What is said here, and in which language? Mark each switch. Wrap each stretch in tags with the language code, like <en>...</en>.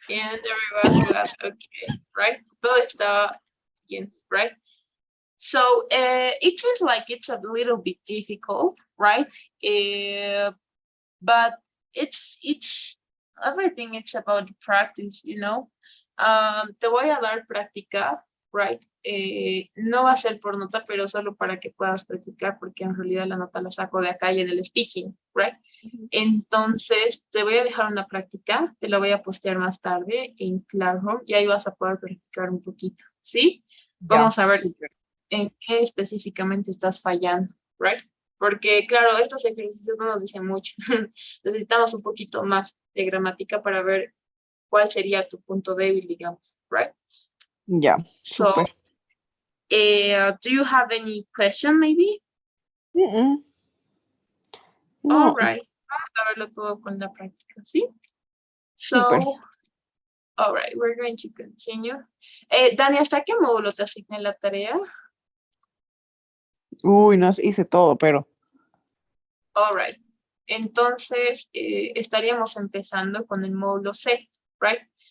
<en>And everyone was okay, right?</en> <es>Todo está bien,</es> <en>right? So it seems like it's a little bit difficult, right? But it's everything. It's about practice, you know.</en> <es>Te voy a dar práctica,</es> <en>right?</en> <es>No va a ser por nota, pero solo para que puedas practicar, porque en realidad la nota la saco de acá y en el speaking, right? Entonces, te voy a dejar una práctica, te la voy a postear más tarde en Classroom y ahí vas a poder practicar un poquito, ¿sí? Vamos a ver en qué específicamente estás fallando,</es> <en>right?</en> <es>Porque, claro, estos ejercicios no nos dicen mucho. Necesitamos un poquito más de gramática para ver cuál sería tu punto débil, digamos,</es> <en>right? Yeah, So, super. do you have any question, maybe? No. All right.</en> <es>Vamos a verlo todo con la práctica, ¿sí?</es> <en>So, Super. all right, we're going to continue.</en> <es>Dani, ¿hasta qué módulo te asigné la tarea? Uy, no hice todo, pero.</es> <en>All right.</en> <es>Entonces, estaríamos empezando con el módulo C,</es> <en>right?</en>